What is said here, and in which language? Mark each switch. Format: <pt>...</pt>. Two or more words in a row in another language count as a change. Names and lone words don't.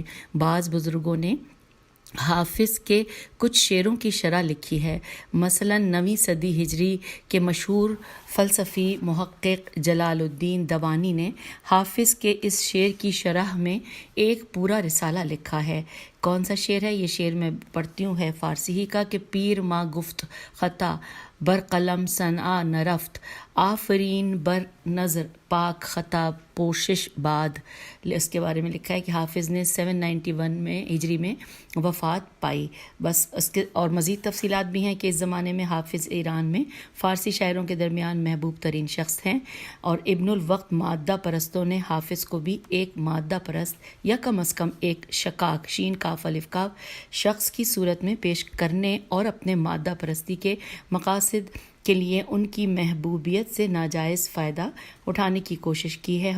<ur>بعض بزرگوں نے حافظ کے کچھ شعروں کی شرح لکھی ہے. مثلا 9ویں صدی ہجری کے مشہور فلسفی محقق جلال الدین دوانی نے حافظ کے اس شعر کی شرح میں ایک پورا رسالہ لکھا ہے. کون سا شعر ہے؟ یہ شعر میں پڑھتی ہوں، ہے فارسی ہی کا</ur> <fa>کہ پیر ما گفت خطا بر قلم صنعا نرفت آفرین بر نظر پاک خطا پوشش بعد.</fa> <ur>اس کے بارے میں لکھا ہے کہ حافظ نے 791 میں ہجری میں وفات پائی. بس اس کے اور مزید تفصیلات بھی ہیں کہ اس زمانے میں حافظ ایران میں فارسی شاعروں کے درمیان محبوب ترین شخص ہیں، اور ابن الوقت مادہ پرستوں نے حافظ کو بھی ایک مادہ پرست یا کم از کم ایک شکاک شین کاف الف کاف شخص کی صورت میں پیش کرنے اور اپنے مادہ پرستی کے مقاصد کے لیے ان کی محبوبیت سے ناجائز فائدہ اٹھانے کی کوشش کی ہے.</ur>